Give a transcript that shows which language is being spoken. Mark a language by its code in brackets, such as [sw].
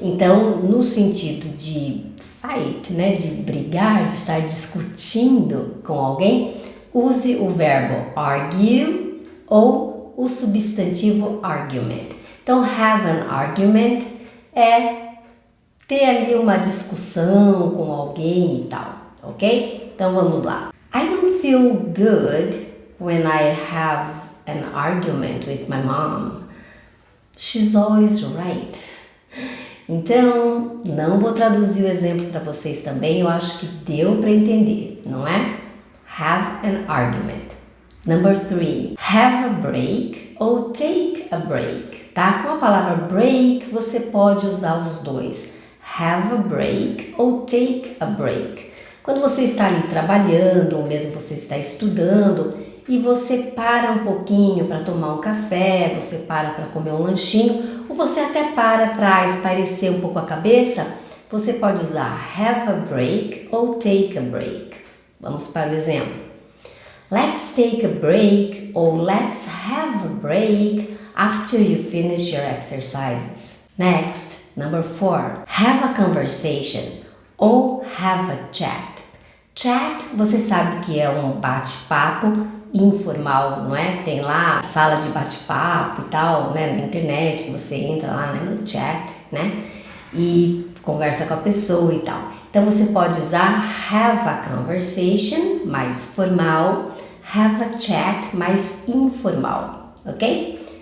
[pt] Então, no sentido de fight, né, de brigar, de estar discutindo com alguém, use o verbo argue ou o substantivo argument. Então, have an argument é ter ali uma discussão com alguém e tal, ok? Então, vamos lá. [en] I don't feel good when I have an argument with my mom. She's always right. [pt] Então, não vou traduzir o exemplo para vocês também, eu acho que deu para entender, não é? [en] Have an argument. Number 3, have a break ou take a break, tá? [pt] Com a palavra break, você pode usar os dois. have a break ou take a break. Quando você está ali trabalhando ou mesmo você está estudando e você para um pouquinho para tomar um café, você para comer um lanchinho ou você até para espairecer um pouco a cabeça, você pode usar have a break ou take a break. Vamos para o exemplo. [en] Let's take a break or let's have a break after you finish your exercises. Next, number 4. Have a conversation ou have a chat. [pt] Chat, você sabe que é um bate-papo informal, não é? Tem lá a sala de bate-papo e tal, né? Na internet, que você entra lá, né, no chat, né? E conversa com a pessoa e tal. Então você pode usar have a conversation, mais formal, have a chat, mais informal, ok?